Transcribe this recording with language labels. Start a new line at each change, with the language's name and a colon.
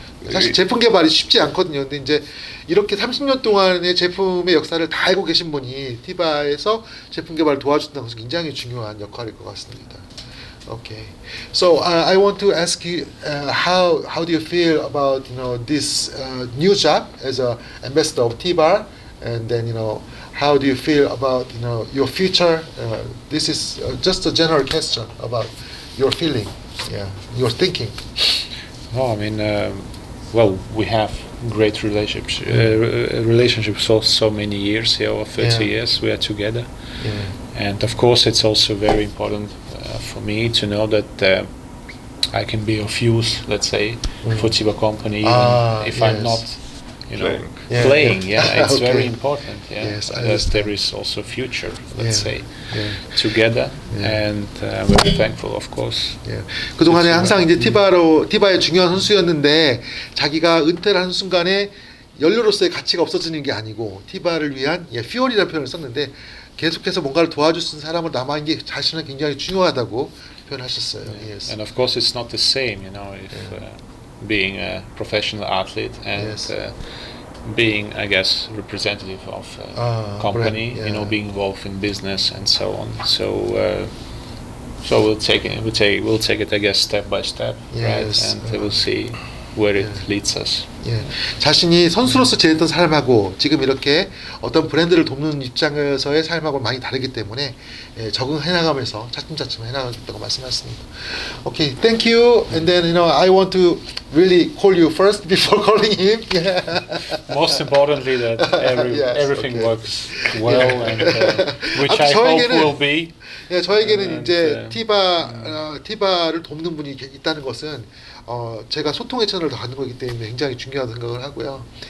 Korean: 사실 제품 개발이 쉽지 않거든요. 근데 이제 이렇게 30년 동안의 제품의 역사를 다 알고 계신 분이 티바에서 제품 개발을 도와준다는 것은 굉장히 중요한 역할일 것 같습니다.
English: Okay, so I want to ask you how do you feel about this new job as a ambassador of Tibhar, and then how do you feel about your future? This is just a general question about your feeling, your thinking. Oh, I mean, well, we have great relationships for so many years here, over 30 years we are together, and of course it's also very important for me to know that I can be of use, let's say, for Tibhar company, even if I'm not, playing. It's very important. As there is also future, let's say, together, and I'm very thankful, of course.
Korean: 그 동안에 항상 이제 티바의 중요한 선수였는데 자기가 은퇴를 하는 순간에 연료로서의 가치가 없어지는 게 아니고 티바를 위한 fuel이라는 표현을 썼는데. 계속해서 뭔가를 도와줄 수 있는 사람으로 남아있는 게 자신은 굉장히 중요하다고 표현하셨어요.
English: Yes. And of course, it's not the same, you know, if being a professional athlete and Yes. Being, I guess, representative of a company, right, you know, being involved in business and so on. So we'll take it, I guess, step by step, Yes. right? And we'll see where it leads us.
Korean: 예, 자신이 선수로서 지냈던 삶하고 지금 이렇게 어떤 브랜드를 돕는 입장에서의 삶하고 많이 다르기 때문에 적응해 나가면서 차츰차츰 해나가겠다고 말씀하셨습니다.
English: Okay, thank you. And then I want to really call you first before calling him. Yeah. Most importantly, that Yes, everything okay. works well, and which I hope
Korean: 저에게는
English: will be.
Korean: 예, 저에게는
English: And,
Korean: 이제 티바를 돕는 분이 있다는 것은 제가 소통의 채널을 더 갖는 거기 때문에 굉장히 중요하다고 생각을 하고요.